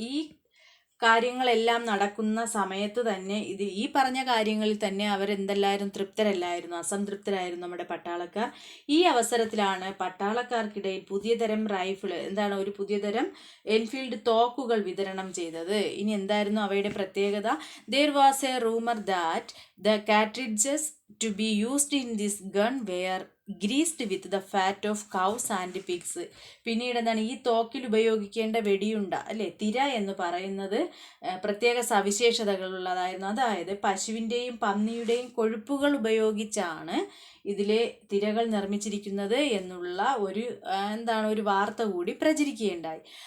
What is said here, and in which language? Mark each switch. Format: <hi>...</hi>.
<ml>ഈ കാര്യങ്ങളെല്ലാം നടക്കുന്ന സമയത്ത് തന്നെ ഈ പറഞ്ഞ കാര്യങ്ങളിൽ തന്നെ അവരെന്തെല്ലായിരുന്നു? തൃപ്തരല്ലായിരുന്നു, അസംതൃപ്തരായിരുന്നു നമ്മുടെ പട്ടാളക്കാർ. ഈ അവസരത്തിലാണ് പട്ടാളക്കാർക്കിടയിൽ പുതിയ തരം റൈഫിൾ, ഒരു പുതിയ തരം എൻഫീൽഡ് തോക്കുകൾ വിതരണം ചെയ്തത്. ഇനി എന്തായിരുന്നു അവയുടെ പ്രത്യേകത?</ml> <en>There was a rumor that the cartridges to be used in this gun were greased with the fat of cows and pigs.</en> <ml>പിന്നീട് എന്താണ്? ഈ തോക്കിൽ ഉപയോഗിക്കേണ്ട വെടിയുണ്ട, അല്ലേ, തിര എന്ന് പറയുന്നത് പ്രത്യേക സവിശേഷതകളുള്ളതായിരുന്നു. അതായത് പശുവിൻ്റെയും പന്നിയുടെയും കൊഴുപ്പുകൾ ഉപയോഗിച്ചാണ് ഇതിലെ തിരകൾ നിർമ്മിച്ചിരിക്കുന്നത് എന്നുള്ള ഒരു വാർത്ത കൂടി പ്രചരിക്കുകയുണ്ടായി.</ml>